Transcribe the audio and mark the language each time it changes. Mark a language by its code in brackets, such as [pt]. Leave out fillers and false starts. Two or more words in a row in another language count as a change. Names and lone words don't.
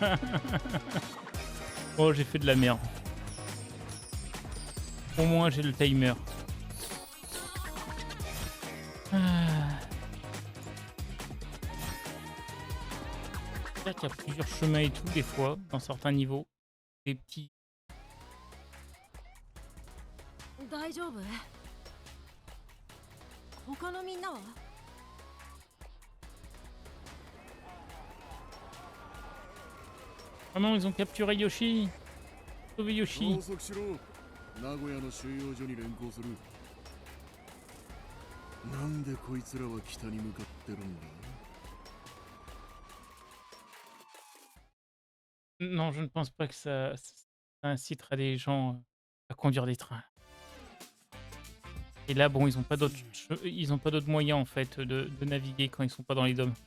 [fr] Oh, j'ai fait de la merde. Au moins, j'ai le timer. C'est vrai qu'il y a plusieurs chemins et tout, des fois, dans certains niveaux. Des petits... [ja] 大丈夫？他のみんなは？ [fr] Ah non, ils ont capturé Yoshi. Sauvé Yoshi. [ja] 拘束しろ。名古屋の収容所に連行する。なんでこいつらは北に向かってるんだ？ [fr] Non, je ne pense pas que ça inciterait les gens à conduire des trains. Et là, bon, ils ont pas d'autres moyens en fait de naviguer quand ils sont pas dans les dômes.